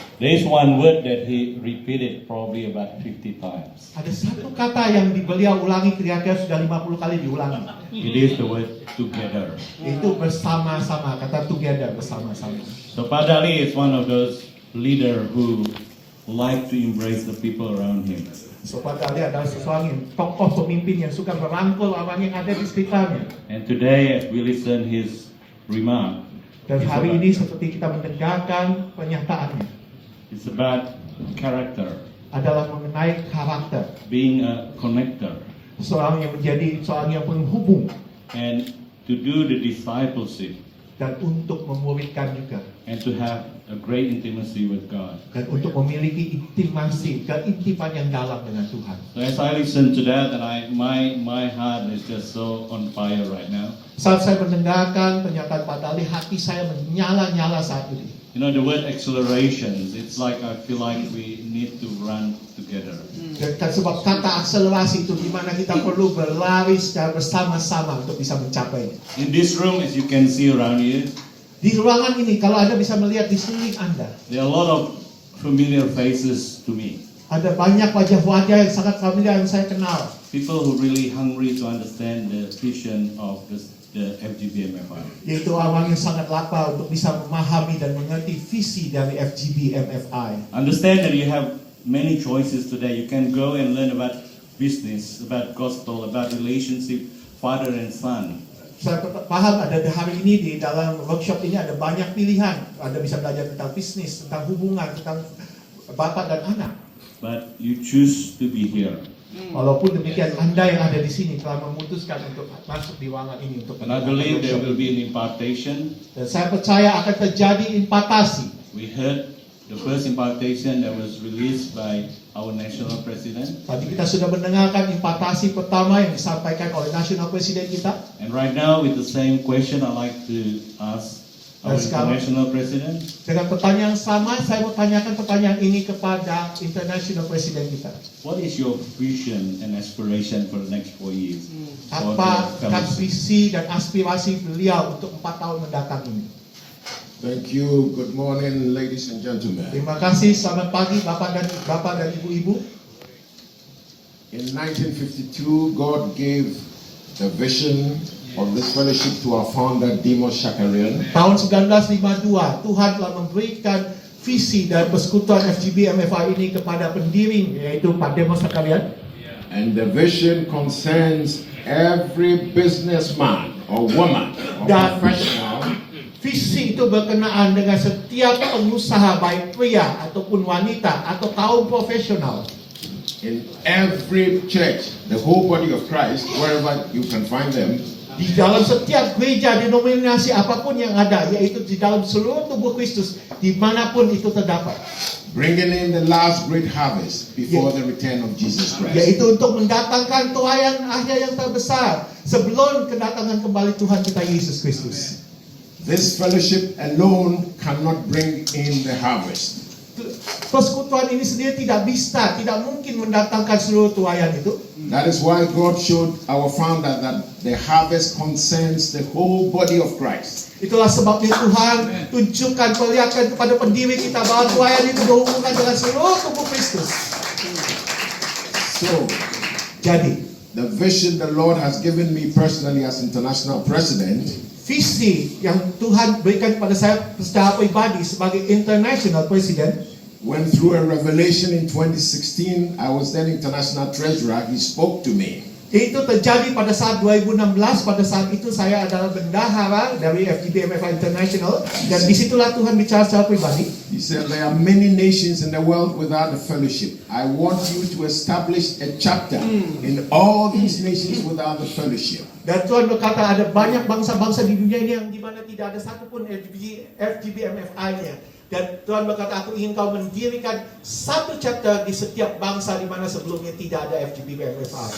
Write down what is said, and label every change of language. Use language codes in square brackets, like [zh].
[en] There is one word that he repeated probably about 50 times. [id] ada satu kata yang beliau ulangi kira-kira sudah 50 kali diulangi. [en] It is the word together. [id] Itu bersama-sama, kata together, bersama-sama. [en] So Padali is one of those leader who like to embrace the people around him. [id] So Pak Dali adalah seseorang yang tokoh pemimpin yang suka merangkul orang yang ada di sekitarnya. [en] And today, as we listen his remark, [id] Dan hari ini seperti kita mendengarkan pernyataannya, [en] it's about character, [id] adalah mengenai karakter. [en] being a connector, [id] Seorang yang menjadi seorang yang penghubung [en] and to do the discipleship, [id] dan untuk memuridkan juga. [en] and to have a great intimacy with God. [id] Dan untuk memiliki intimasi, keintiman yang dalam dengan Tuhan. [en] So as I listen to that, and my heart is just so on fire right now. [id] Saat saya mendengarkan pernyataan Pak Dali, hati saya menyala-nyala saat ini. [en] You know, the word accelerations, it's like I feel like we need to run together. [id] Dan sebab kata akselerasi itu di mana kita perlu berlari secara bersama-sama untuk bisa mencapainya. [en] In this room, as you can see around you, [id] Di ruangan ini, kalau Anda bisa melihat di sekeliling Anda, [en] there are a lot of familiar faces to me. [id] ada banyak wajah-wajah yang sangat familiar yang saya kenal. [en] People who really hungry to understand the vision of the FGB-MFI. [id] Yaitu orang yang sangat lapar untuk bisa memahami dan mengerti visi dari FGB MFI. [en] Understand that you have many choices today. You can go and learn about business, about gospel, about relationship, father and son. [id] Saya paham ada hari ini di dalam workshop ini ada banyak pilihan. Anda bisa belajar tentang bisnis, tentang hubungan, tentang bapak dan anak. [en] But you choose to be here. [id] Walaupun demikian, Anda yang ada di sini telah memutuskan untuk masuk di ruangan ini untuk [en] And I believe there will be an impartation. [id] Dan saya percaya akan terjadi impartasi. [en] We heard the first impartation that was released by our national president. [id] Tadi kita sudah mendengarkan impatasi pertama yang disampaikan oleh National President kita. [en] And right now, with the same question, I'd like to ask our international president. [id] Dengan pertanyaan sama, saya mau tanyakan pertanyaan ini kepada International President kita. [en] What is your vision and aspiration for the next 4 years? For [id] Apa [en] the fellowship? [id] visi dan aspirasi beliau untuk 4 tahun mendatang ini? [en] Thank you. Good morning, ladies and gentlemen. [id] Terima kasih, selamat pagi Bapak dan Ibu-ibu. [en] In 1952, God gave the vision of this fellowship to our founder, Demos Shakarian. [id] Tahun 1952, Tuhan telah memberikan visi dan persekutuan FGB MFI ini kepada pendiri, yaitu Pak Demos Shakarian. [en] And the vision concerns every businessman or woman or [id] Dan [en] professional [id] visi itu berkenaan dengan setiap pengusaha, baik pria ataupun wanita atau kaum profesional. [en] in every church, the whole body of Christ, wherever you can find them, [id] Di dalam setiap gereja denominasi apapun yang ada, yaitu di dalam seluruh tubuh Kristus, dimanapun itu terdapat. [en] bringing in the last great harvest before the return of Jesus Christ. [id] Yaitu untuk mendatangkan tuaian akhir yang terbesar sebelum kedatangan kembali Tuhan kita Yesus Kristus. [en] This fellowship alone cannot bring in the harvest. [id] Persekutuan ini sendiri tidak mungkin mendatangkan seluruh tuaian itu. [en] That is why God showed our founder that the harvest concerns the whole body of Christ. [id] Itulah sebabnya Tuhan perlihatkan kepada pendiri kita bahwa tuaian itu berhubungan dengan seluruh tubuh Kristus. [en] So, [id] Jadi, [en] the vision the Lord has given me personally as international president [id] visi yang Tuhan berikan kepada saya secara pribadi sebagai International President, [en] went through a revelation in 2016. I was then international treasurer. He spoke to me. [id] itu terjadi pada saat 2016. Pada saat itu saya adalah bendahara dari FGB MFI International, dan disitulah Tuhan bicara secara pribadi. [en] He said there are many nations in the world without a fellowship. I want you to establish a chapter in all these nations without a fellowship. [id] Dan Tuhan berkata ada banyak bangsa-bangsa di dunia ini yang dimana tidak ada satupun FGB MFI-nya. Dan Tuhan berkata, aku ingin kau mendirikan satu chapter di setiap bangsa di mana sebelumnya tidak ada FGB MFI.